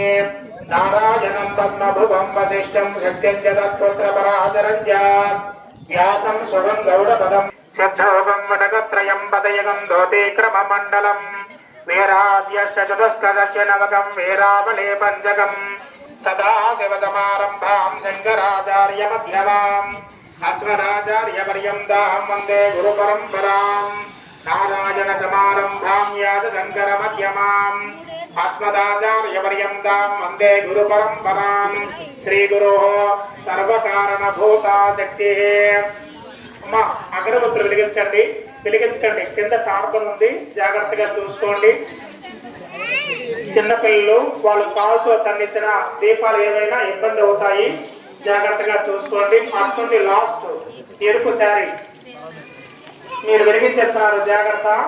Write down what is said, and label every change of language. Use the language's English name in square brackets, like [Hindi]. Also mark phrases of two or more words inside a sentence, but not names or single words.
[Sanskrit] नारायणं पद्मभुवं वसिष्ठं शक्तिं च तत्पुत्रपराशरं च व्यासं सुगं गौडपदं सिद्धोगं वटकत्रयं पदयुगं धोतिक्रममण्डलं वीराद्यश्च चतुष्कदस्य नवकं वीरावले पञ्चकं सदाशिवसमारम्भां शङ्कराचार्यमध्यमाम् अस्मदाचार्यपर्यन्तां वन्दे गुरुपरम्पराम्। नारायणसमारम्भां यादशङ्करमध्यमाम् अस्मदाचार्यपर्यन्तां वन्दे गुरुपरम्पराम्। श्रीगुरोः सर्वकारणभूता शक्तिः। [Telugu] అమ్మా అగరబత్తులు వెలిగించండి, వెలిగించండి. కింద కార్బన్ ఉంది, జాగ్రత్తగా చూసుకోండి. చిన్నపిల్లలు వాళ్ళు కాల్తో తన్నించిన దీపాలు ఏవైనా ఇబ్బంది అవుతాయి, జాగ్రత్తగా చూసుకోండి. అటువంటి లాస్ట్ ఎరుపు శారీ మీరు వెలిగించేస్తున్నారు, జాగ్రత్త.